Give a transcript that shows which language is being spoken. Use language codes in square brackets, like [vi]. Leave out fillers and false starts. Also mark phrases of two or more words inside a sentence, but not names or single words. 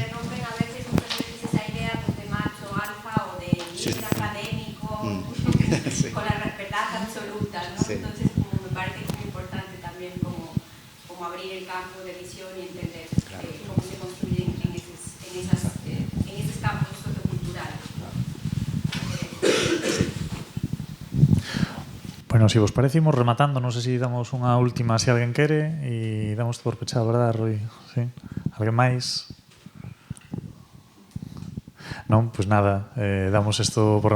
[es] me rompen a veces muchas veces esa idea pues, de macho alfa o de líder académico Sí. con la verdad absoluta, ¿no? Sí. Entonces como me parece muy importante también como abrir el campo de visión y entender cómo se construyen en esos campos socioculturales. [gl] Bueno, si vos parecimos rematando, non sei se damos unha última se alguén quere e damos por pechado, verdad, Rui? Sí. Alguén máis? Non, pois nada, damos isto por rematado.